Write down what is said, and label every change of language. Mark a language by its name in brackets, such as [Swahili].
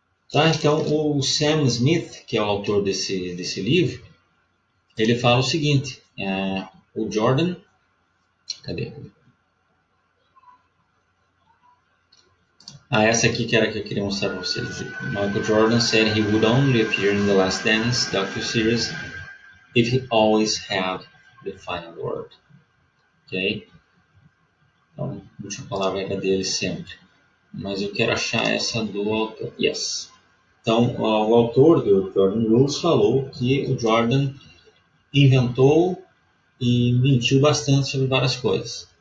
[Portuguese] Tá, então o Sam Smith, que é o autor desse livro, ele fala o seguinte, o Jordan, cadê? Essa aqui que era que eu queria mostrar para vocês. [English] Michael Jordan said he would only appear in The Last Dance docu-series if he always had the final word. [Portuguese] Ok? Então, a última palavra era dele sempre. Mas eu quero achar essa do autor. Yes. Então, o autor do Jordan Rules falou que o Jordan inventou e mentiu bastante sobre várias coisas.